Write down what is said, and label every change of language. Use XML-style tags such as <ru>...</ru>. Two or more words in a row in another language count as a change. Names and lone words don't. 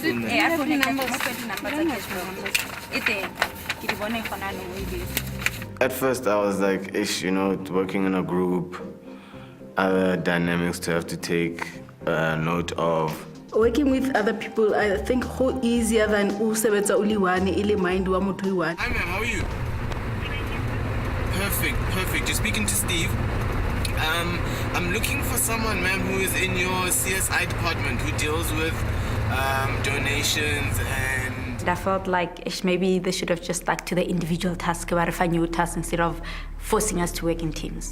<en>At first, I was like, ish, working in a group, other dynamics to have to take note of. Working with other people, I think, how easier than</en> <st>usebetsa uliwane ile mind wa motho iwane.</st> <en>Hi, ma'am. How are you? Perfect. You're speaking to Steve. I'm looking for someone, ma'am, who is in your CSI department, who deals with donations and... I felt like maybe they should have just stuck to the individual task, a new task, instead of forcing us to work in teams.</en>